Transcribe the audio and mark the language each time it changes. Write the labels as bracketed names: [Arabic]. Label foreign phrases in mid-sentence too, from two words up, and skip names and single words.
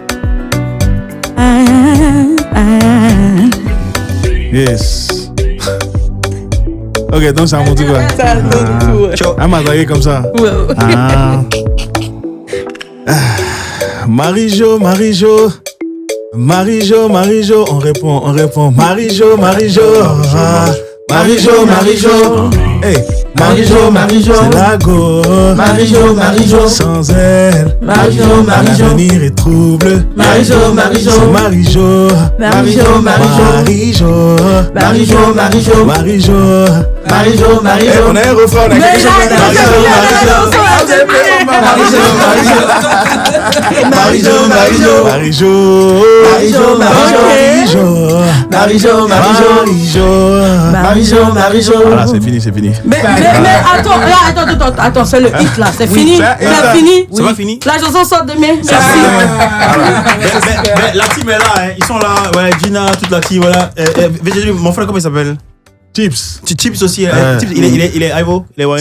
[French] Yes. Ok, donc c'est à mon tour. C'est à ton tour. Elle m'a dragué comme ça. Marie-Jo, Marie-Jo. Marie-Jo, Marie-Jo. On répond. Marie-Jo, Marie-Jo. Marie-Jo, Marie-Jo. Hey. Marie-Jo, Marie-Jo. C'est la go. Marie-Jo, Marie-Jo. Sans elle. Marie-Jo, Marie-Jo. L'avenir est trouble. Marie-Jo, Marie-Jo. C'est Marie-Jo. Marie-Jo, Marie-Jo. Marie-Jo. Marie-Jo, Marie-Jo. Marie-Jo. Marie-Jo, Marie-Jo. On a un refrain, on a quelque chose. Marie-Jo, Marie-Jo. Marie-Jo. Marie-Jo, Marie-Jo. Marie-Jo. Marie-Jo, Marie-Jo. Voilà, c'est fini. Mais attends, c'est le hit là, c'est fini. C'est fini. C'est pas fini. La chanson sort demain. Mais la team est là, hein. Ils sont là, ouais, Gina, toute la team, voilà. Mon frère, comment il s'appelle? Chips. Chips aussi, Chips, il est Ivo, il est ouais.